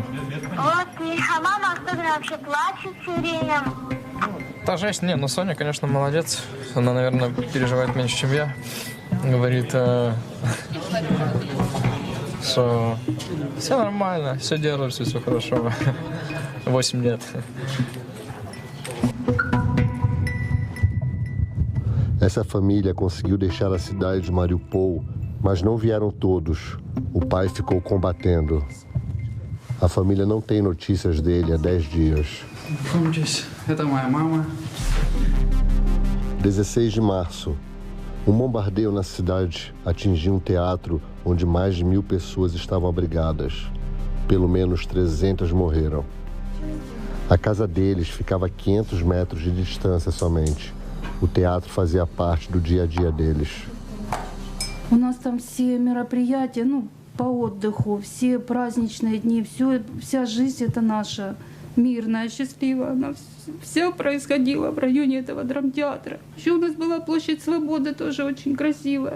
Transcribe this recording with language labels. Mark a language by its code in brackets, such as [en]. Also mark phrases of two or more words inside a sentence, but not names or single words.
[ru] Вот, а мама особенно вообще плачет все время. Та жесть, не, ну Соня, конечно, молодец. Она, наверное, переживает меньше, чем я. Говорит, что все нормально, все держится, все хорошо. 8 lет. [pt] Essa família conseguiu deixar a cidade de Mariupol, mas não vieram todos. O pai ficou combatendo. A família não tem notícias dele há 10 dias. Como disse, essa é minha mãe. 16 de março. Um bombardeio na cidade atingiu um teatro onde mais de 1000 pessoas estavam abrigadas. Pelo menos 300 morreram. A casa deles ficava a 500 metros de distância somente. O teatro fazia parte do dia a dia deles. [ru] У нас там все мероприятия, ну, по отдыху, все праздничные дни, вся жизнь это наша мирная, счастливая. Она все происходило в районе этого драмтеатра. Еще у нас была площадь Свободы, тоже очень красивая.